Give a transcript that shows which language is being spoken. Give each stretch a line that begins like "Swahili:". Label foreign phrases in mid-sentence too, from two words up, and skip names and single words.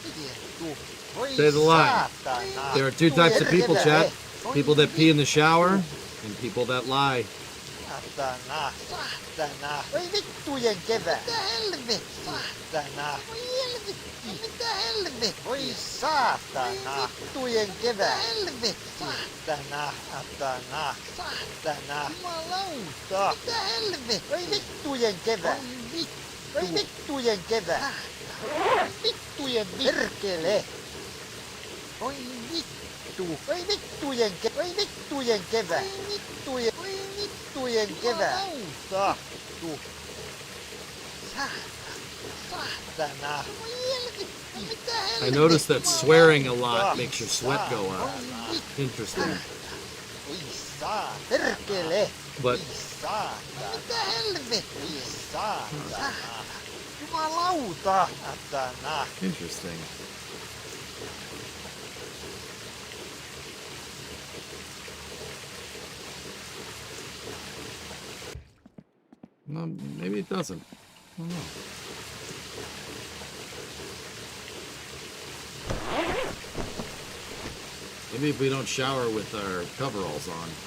English: Say the line. There are two types of people, chat. People that pee in the shower and people that lie.
Finnish: Saatana, saatana. Oi vittujen kevää. Mitä helvettiä? Saatana. Oi helvettiä. Mitä helvettiä? Oi saatana. Vittujen kevää. Mitä helvettiä? Saatana, saatana, saatana. Jumalauta. Mitä helvettiä? Oi vittujen kevää. Oi vittujen kevää. Vittujen perkele. Oi vittu. Oi vittujen kevää. Oi vittujen kevää. Oi vittujen kevää. Tahtu. Saatana.
English: I noticed that swearing a lot makes your sweat go up. Interesting.
Finnish: Oi saa. Perkele.
English: But
Finnish: Saatana. Mitä helvettiä? Oi saatana. Jumalauta. Saatana.
English: interesting. No, maybe it doesn't. I don't know. Maybe if we don't shower with our coveralls on.